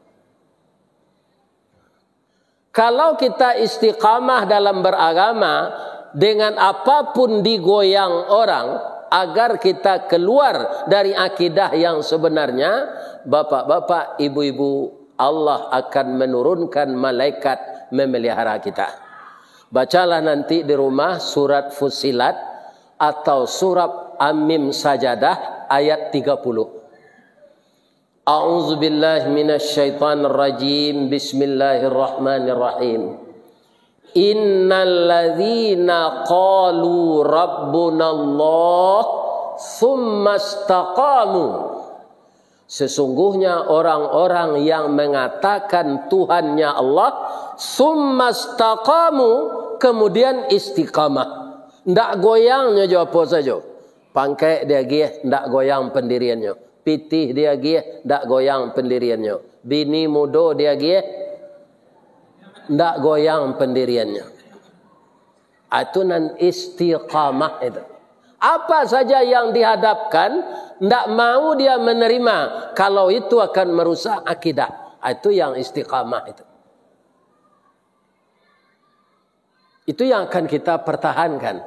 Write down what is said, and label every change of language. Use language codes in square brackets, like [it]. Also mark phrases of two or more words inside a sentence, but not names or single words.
[id] Kalau kita istiqamah dalam beragama, dengan apapun digoyang orang, agar kita keluar dari akidah yang sebenarnya, bapak-bapak, ibu-ibu, Allah akan menurunkan malaikat memelihara kita. Bacalah nanti di rumah surat Fussilat atau surat Amim Sajadah ayat 30. [ar] أعوذ بالله من الشيطان الرجيم. بسم الله الرحمن الرحيم. إن الذين قالوا ربنا الله ثم استقاموا. [id] Sesungguhnya orang-orang yang mengatakan Tuhannya Allah, [ar] ثم استقاموا, [id] kemudian istiqamah. [min] Ndak goyangnya jawab apa saja. Pangkai dia gih, ndak goyang pendiriannya. Pitih dia gih, ndak goyang pendiriannya. Bini muda dia gih, ndak goyang pendiriannya. Itu nan istiqamah itu. [id] Apa saja yang dihadapkan, ndak mau dia menerima kalau itu akan merusak akidah. Itu yang istiqamah itu. Itu yang akan kita pertahankan.